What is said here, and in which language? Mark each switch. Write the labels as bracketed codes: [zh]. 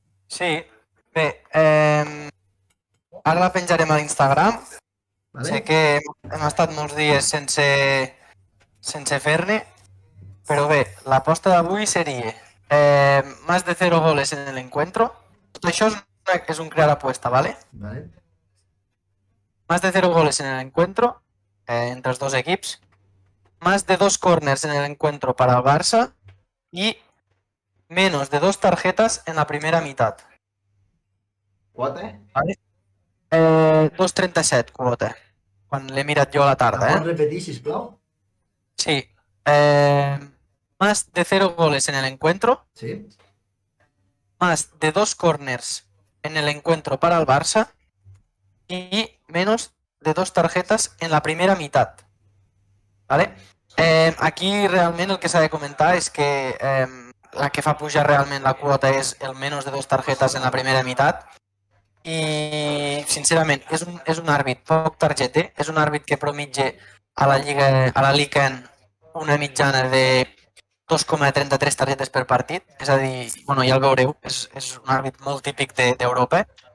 [ca] Sí. Bé, ara la penjarem a l'Instagram. Vale? Sé que hem estat molts dies sense fer-ne, però bé, l'aposta d'avui seria [es] más de 0 goles en el encuentro. [ca] Tot això és un [es] crear apuesta, ¿vale? [ca] Vale. [es] Más de 0 goles en el encuentro entre los dos equipos. Más de 2 corners en el encuentro para el Barça. Y menos de 2 tarjetas en la primera mitad. [ca] Quota? 2,37 quota. Quan l'he mirat jo a la tarda, Pots repetir, sisplau? Sí. [es] Más de 0 goles en el encuentro. Sí. Más de 2 corners en el encuentro para el Barça. Y menos de 2 tarjetas en la primera mitad. ¿Vale? [ca] Aquí realment el que s'ha de comentar és que la que fa pujar realment la quota és el menys de 2 tarjetes en la primera meitat i sincerament és un àrbit poc targeter, és un àrbit que promitja a la Liga una mitjana de 2,33 targetes per partit, és a dir, bueno, ja el veureu, és un àrbit molt típic d'Europa.